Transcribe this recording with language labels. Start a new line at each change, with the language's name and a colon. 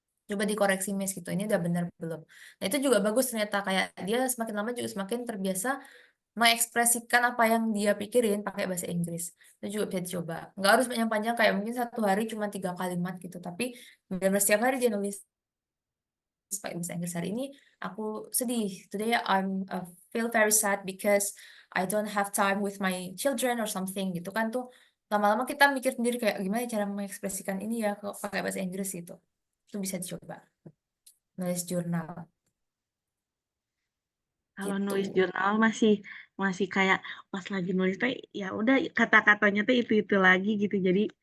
Indonesian: Coba dikoreksi Miss gitu. Ini udah benar belum? Nah, itu juga bagus ternyata kayak dia semakin lama juga semakin terbiasa mengekspresikan apa yang dia pikirin pakai bahasa Inggris. Itu juga bisa dicoba. Nggak harus panjang-panjang kayak mungkin satu hari cuma 3 kalimat gitu. Tapi benar-benar setiap hari dia nulis pakai bahasa Inggris. Hari ini aku sedih.
English: Today feel very sad because I don't have time with my children or something
Indonesian: gitu kan tuh. Lama-lama kita mikir sendiri kayak gimana cara mengekspresikan ini ya kalau pakai bahasa Inggris gitu. Itu bisa dicoba. Nulis jurnal Kalau gitu. nulis jurnal masih masih kayak pas lagi nulis teh ya udah kata-katanya tuh itu lagi gitu. Jadi